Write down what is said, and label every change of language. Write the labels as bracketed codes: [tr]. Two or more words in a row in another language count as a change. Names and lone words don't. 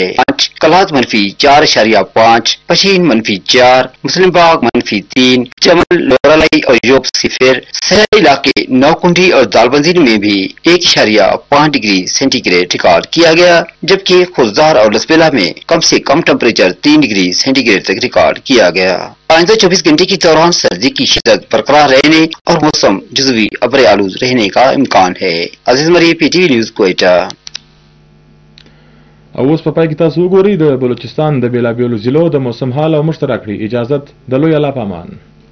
[ur] کلات -4.5، پشین -4، مسلم باغ -3، چمن، لورالائی اور ژوب صفر، صحرائی علاقے نوکنڈی اور دالبندین میں بھی 1.5 ڈگری سینٹی گریڈ ریکارڈ کیا گیا، جبکہ خضدار اور لسبیلہ میں کم سے کم ٹمپریچر 3 ڈگری سینٹی گریڈ تک ریکارڈ کیا گیا. آئندہ 24 گھنٹے کے دوران سردی کی شدت برقرار رہنے اور موسم جزوی ابر آلود رہنے کا امکان ہے. عزیز مری، PTV نیوز، کوئٹہ. [ps] اوس په پای کې تاسو وګورئ د بلوچستان د بیلابیلو ضلعو د موسم حال او مشترک کړي. اجازت د لوی الله پامان.